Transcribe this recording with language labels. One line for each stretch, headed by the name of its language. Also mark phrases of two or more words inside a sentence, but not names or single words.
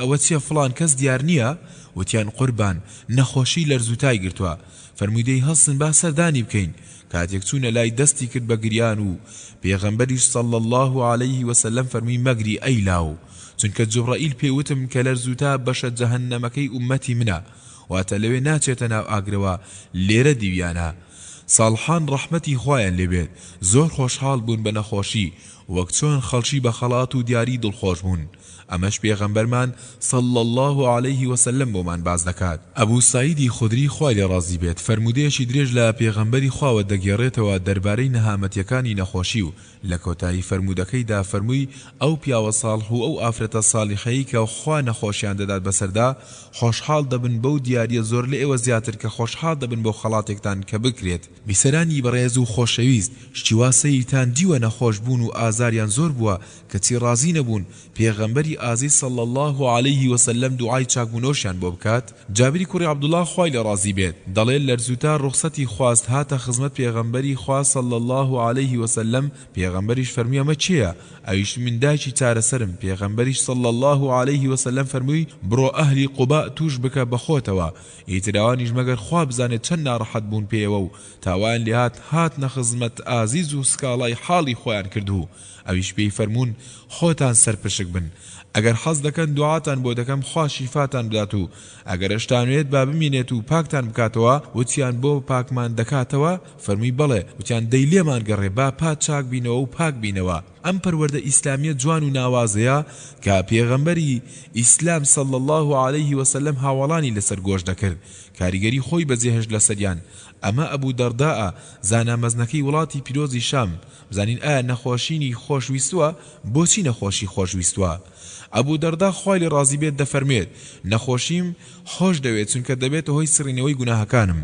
Central Kurdish: ئەوە چییە فڵان کەس دیار نییە وتیان قوربان نەخۆشی لەرزوتای گرتووە فەرمووی دەی هەڵسن با سەردانی بکەین کاتێک چوونە لای دەستی کرد بە گریان و پێغەمبەریش
Arabic: صلی الله عليه وسلم
Central Kurdish: فەرمووی مەگری ئەی لاو چونکە جوبرائیل پێوتم کە لەرزوتا بەشە جەهەنەمەکەی ئومەتی منە واتە لەوێ ناچێتە ناو ئاگرەوە لێرە دیویانە ساڵحان ڕەحمەتی خوایان لێبێت زۆر خۆشحاڵ بوون بە نەخۆشی وەک چۆن خەڵکی بە خەڵات و دیاری دڵخۆش بوون. ئەمەش پێغەمبەرمان
Arabic: صلى الله عليه وسلم
Central Kurdish: بۆمان باز دەکات. ئەبوو سعیدی خودری خوای لێ ڕازی بێت فەرمودەیەکی درێژ لە پێغەمبەری خواوە دەگێڕێتەوە دەربارەی نەهامەتیەکانی نەخۆشی و لە کۆتایی فەرمودەکەیدا فەرمووی ئەو پیاوە ساڵح و ئەو ئافرەتە ساڵحەی کە خوا نەخۆشیان دەدات بەسەردا خۆشحاڵ دەبن بەو دیاریە زۆر لە ئێوە زیاتر کە خۆشحاڵ دەبن بۆ خەڵاتێکتان کە بکرێت. بیسەرانی بەڕێز و خۆشەویست شتیواسەیتان دیوە نەخۆش بوون و ئازاریان زۆر بووە کەچی ڕازی نەبوون پێغەمبەری ئازیز
Arabic: صلى الله عليه وسلم
Central Kurdish: دوعای چاکبوونەوەشیان بۆ بکات. جابری کوڕی عەبدوڵڵاه خوای لێ ڕازی بێت دەڵێت لەرزووتا ڕوخسەتی خواست هاتە خزمەت پێغەمبەری خوا
Arabic: صلى الله عليه وسلم
Central Kurdish: پێغەمبەریش فەرمووی ئەمە چییە؟ ئەویش من دایکی چارەسەرم. پێغەمبەریش
Arabic: صلى الله عليه وسلم
Central Kurdish: فەرمووی بڕۆ ئەهلی قوبا توش بکە بەخۆتەوە ئیتراوانیش مەگەر خوا بزانێت چەند ناڕەحەت بوون پێوە و تاوان لێهات هاتنە خزمەت ئازیز و سکاڵای حاڵی خۆیان کردو. ئەویش پێی فەرموون خۆتان سەرپشک بن ئەگەر حەز دەکەن دوعاتان بۆ دەکەم خوا شیفاتان بدات و ئەگەر ئەشتانوێت با بمینێت و پاکتان بکاتەوە وتیان بۆ پاکمان دەکاتەوە فەرمووی بەڵێ وتیان دەی لێمان گەڕێ با پات چاک بینەوە و پاک بینەوە. ئەم پەروەردە ئیسلامیە جوان و ناوازەیە کە پێغەمبەری ئیسلام
Arabic: صلى الله عليه وسلم
Central Kurdish: هاوڵانی لەسەر گۆش دەکرد کاریگەری خۆی بەجێهێش لەسەریان. ئەمە ئەبوو دەرداء زانامەزنەکەی وڵاتی پیرۆزی شام بزانین ئایا نەخۆشینی خۆشویستووە بۆچی نەخۆشی خۆشویستووە. ئەبوو دەردا خوای لێ ڕازی بێت دەفەرمێت نەخۆشیم خۆش دەوێت چونکە دەبێت هۆی سڕینەوەی گوناهەکانم.